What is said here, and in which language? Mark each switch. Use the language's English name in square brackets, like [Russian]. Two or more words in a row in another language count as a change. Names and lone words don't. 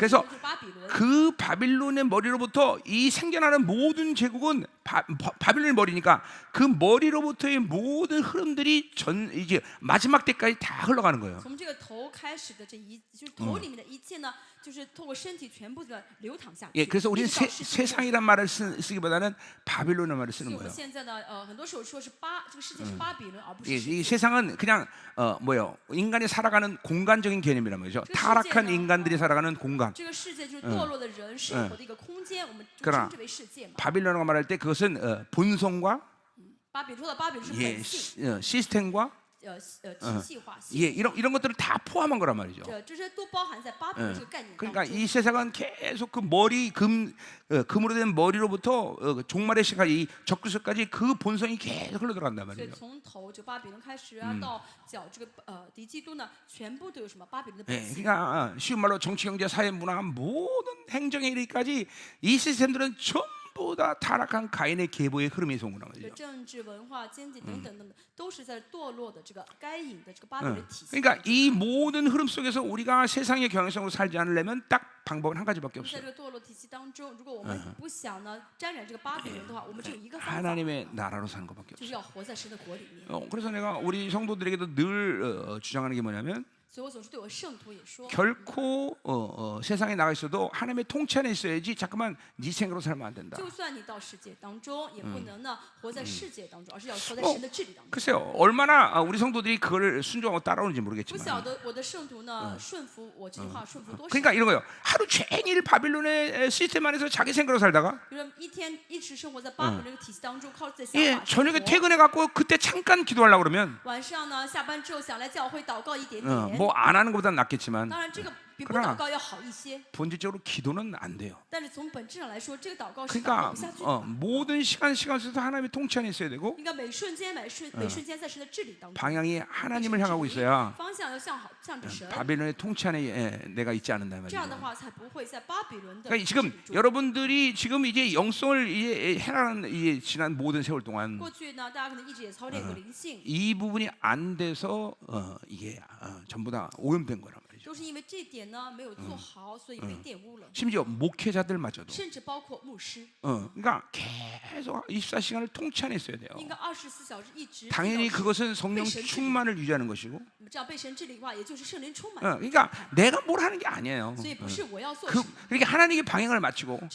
[Korean] 그래서 [Chinese] 就是巴比伦。 [Korean] 그 바빌론의 머리로부터 이 생겨나는 모든 제국은 바빌론의 머리니까 그 머리로부터의 모든 흐름들이 이제 마지막 때까지 다 흘러가는 거예요. [Chinese] 从这个头开始的就是头里面的一切呢，就是透过身体全部的流淌下去。 [Korean] 예, 그래서 우리는 [Chinese] 一直到世界末日。 [Korean] 세상이란 말을 쓰기보다는 바빌론의 말을 [Chinese] 所以 [Korean] 쓰는 [Chinese] 我们 [Korean] 거예요. [Chinese] 现在呢，很多时候说是这个世界是巴比伦，而不是 [Korean] 이 [Chinese] 世界。 [Korean] 세상은 그냥 인간이 살아가는 공간적인 개념이란 말이죠. 타락한 인간들이 살아가는 공간. [Chinese] 这个世界就是堕落的人生活的一个空间，我们就 [Korean] 그러나 [Chinese] 称之为世界嘛。 [Korean] 바빌론이라고 말할 때 그것은 본성과 [Chinese] 说到巴比伦是 [Korean] 예, [Chinese] 本性， [Korean] 시스템과 [Chinese] 体系化、系 [Korean] 예, 이런 것들을 다 포함한 거란 말이죠. [Chinese] 这些都包含在巴比伦这个概念当 [Korean] 그러니까 [Chinese] 中。 [Korean] 이 세상은 계속 그 머리 금으로 된 머리로부터 종말의 시까지 이 적그리스도까지 그 본성이 계속 흘러들어간단 [Chinese] 所以 [Korean] 말이죠. [Chinese] 从头就巴比伦开始啊，到脚这个敌基督呢，全部都有什么巴比伦的本 [Korean] 예, [Chinese] 性。 [Korean] 그러니까 쉬운 말로 정치, 경제, 사회, 문화 모든 행정에 이르기까지 이 시스템들은 전부 다 타락한 가인의 계보의 흐름에서 온 거란 [Chinese] 这 [Korean] 말이죠. [Chinese] 政治、文化、经济等等等等，都是在堕落的这个该隐的这个巴比伦体系。 [Korean] 그러니까 이 모든 흐름 속에서 우리가 세상의 경향성으로 살지 않으려면 딱 방법은 한 가지밖에 [Chinese] 在 [Korean] 없어요. [Chinese] 这个堕落体系当中，如果我们不想呢沾染这个巴比伦的话，我们只有一个方法， [Korean] 하나님의 나라로 사는 것밖에 [Chinese] 就是 [Korean] 없어요. [Chinese] 要活在神的国里面。 [Korean] 그래서 내가 우리 성도들에게도 늘 주장하는 게 뭐냐면 [Chinese] 所以我总是对我圣徒也说， [Korean] 결코 세상에 나가 있어도 하나님의 통치 안에 있어야지 자꾸만 네 생각으로 살면 안 된다. [Chinese] 就算你到世界当中，也不能呢活在世界当中，而是要活在神的治理当中。 [Korean] 글쎄요, 얼마나 우리 성도들이 그걸 순종하고 따라오는지 [Chinese] 不晓 [Korean] 모르겠지만 [Chinese] 得我的圣徒呢顺服我这句话顺服多少？ [Korean] 그러니까 이런 거예요. 하루 종일 바빌론의 시스템 안에서 자기 생각으로 살다가 [Chinese] 比如一天一直生活在巴比伦这个体系当中，靠自己的 [Korean] 예, [Chinese] 想法生 [Korean] 저녁에 [Chinese] 活。 [Korean] 퇴근해 갖고 그때 잠깐 기도하려고 그러면 [Chinese] 晚上呢下班之后想来教会祷告一点点。 [Korean] 뭐 안 하는 것보다 낫겠지만 [Chinese] 当然这个比不 [Korean] 그러나 [Chinese] 祷告要好一些， [Korean] 본질적으로 기도는 안 돼요. [Chinese] 但是从本质上来说，这个祷告是祷告 [Korean] 그러니까 [Chinese] 不下去的。 [Korean] 모든 시간 속에서 하나님의 통치 안에 있어야 되고 [Chinese] 应该每瞬间每瞬间在神的治理当中， [Korean] 방향이 하나님을 향하고 있어야 [Chinese] 方向要向着神， [Korean] 바빌론의 통치 안에 내가 있지 않는다 [Chinese] 这样的 [Korean] 말이죠. [Chinese] 话才不会在巴比伦的 [Korean] 그러니까 [Chinese] 治 [Korean] 지금 [Chinese] 理中。 [Korean] 여러분들이 지금 이제 영성을 이제 해나가는 이제 지난 모든 세월 동안 [Chinese] 过去呢，大家可能一直也操练过灵性， [Korean] 이 부분이 안 돼서 이게 전부 다 오염된 거란 말이죠. [Chinese] 都是因为这点呢没有做好，所以被玷污了， [Korean] 심지어 목회자들마저도. [Chinese] 甚至包括牧师， [Korean] 그러니까 계속 24시간을 통치 안에 있어야 돼요. [Chinese] 应该24小时一直。 [Korean] 당연히 [Chinese] 知道 [Korean] 그것은 성령 충만을 유지하는 것이고. [Chinese] 这样被神治理的话，也就是圣灵充满。 [Korean] 그러니까 내가 뭘 하는 게 아니에요. [Chinese] 所以不是我要做什么， [Korean] 그러니까 하나님의 방향을 맞추고